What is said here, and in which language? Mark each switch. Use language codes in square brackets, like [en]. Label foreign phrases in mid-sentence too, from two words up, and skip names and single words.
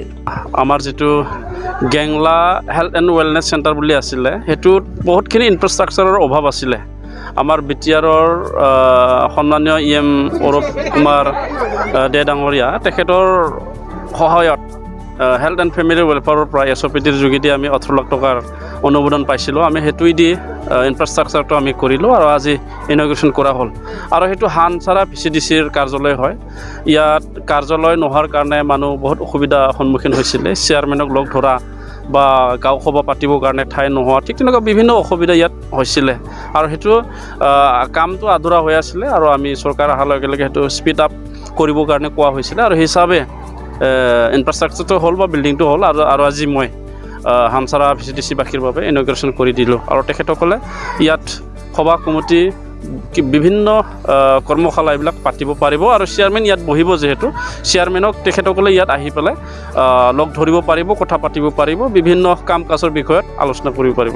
[as] আমাৰ জিতু গেংলা [en] health and wellness centre [as] বুলি আছিলে হেতু বহুতখিনি ইনফ্ৰাষ্ট্ৰাকচাৰৰ অভাৱ আছিলে আমাৰ বিটিআৰৰ সন্মানীয় EM অৰূপ কুমাৰ দে ডাঙৰীয়া তেখেতৰ সহায়ত [en] health and family welfare [as] প্ৰায় SOPDৰ যোগেদি আমি 18 লাখ টকাৰ অনুমোদন পাইছিলো আমি হেতুইদি ইনফ্ৰাষ্ট্ৰাকচাৰটো আমি কৰিলো আৰু আজি ইনগ্ৰেশন কৰা হল আৰু হেতু হানচাৰা BCDCৰ কাৰ্যালয় হয় ইয়াত কাৰ্যালয় নহাৰ কাৰণে মানু বহুত অসুবিধা সন্মুখীন হৈছিলে চেয়াৰমেনক লগ ধৰা বা গাঁও সভা পাতিবৰ কাৰণে ঠাই নোহোৱা ঠিক তেনেকুৱা বিভিন্ন অসুবিধা ইয়াত হৈছিলে আৰু হেতু কামটো আধৰুৱা হৈ আছিল আৰু আমি চৰকাৰ আহাৰ লগে লগে হেতু [en] speed up [as] কৰিবৰ কাৰণে কোৱা হৈছিল আৰু হিচাপে ইনফ্ৰাস্ট্ৰাকচাৰটো হল বা বিল্ডিংটো হল আৰু আজি মই হামসাৰা BCDC বাখীৰ বাবে ইনগ্ৰেশন কৰি দিলো আৰু তেখেতসকলে ইয়াত সভা কমিটি বিভিন্ন কৰ্মশালা এইবিলাক পাতিব পাৰিব আৰু চেয়াৰম্যান ইয়াত বহিব যেহেতু চেয়াৰম্যানক তেখেতসকলে ইয়াত আহি পেলাই লগ ধৰিব পাৰিব কথা পাতিব পাৰিব বিভিন্ন কাম কাজৰ বিষয়ত আলোচনা কৰিব পাৰিব।